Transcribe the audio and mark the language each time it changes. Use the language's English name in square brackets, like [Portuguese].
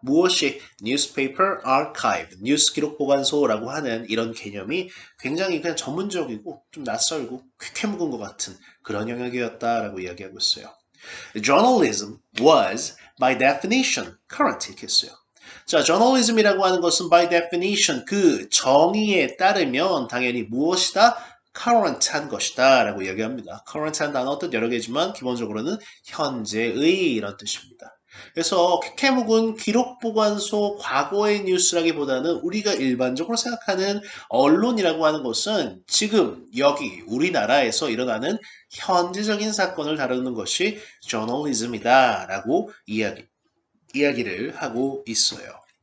[Korean] 무엇이 newspaper archive, 뉴스 기록 보관소라고 하는 이런 개념이 굉장히 그냥 전문적이고 좀 낯설고 쾌쾌 묵은 것 같은 그런 영역이었다라고 이야기하고 있어요. [English] Journalism was by definition current [Korean] 이렇게 했어요. 자, journalism이라고 하는 것은 by definition 그 정의에 따르면 당연히 무엇이다? current한 것이다 라고 이야기합니다. current한 단어 뜻 여러 개지만 기본적으로는 현재의 이런 뜻입니다. 그래서 쾌쾌묵은 기록보관소 과거의 뉴스라기보다는 우리가 일반적으로 생각하는 언론이라고 하는 것은 지금 여기 우리나라에서 일어나는 현재적인 사건을 다루는 것이 journalism이다 라고 이야기를 하고 있어요.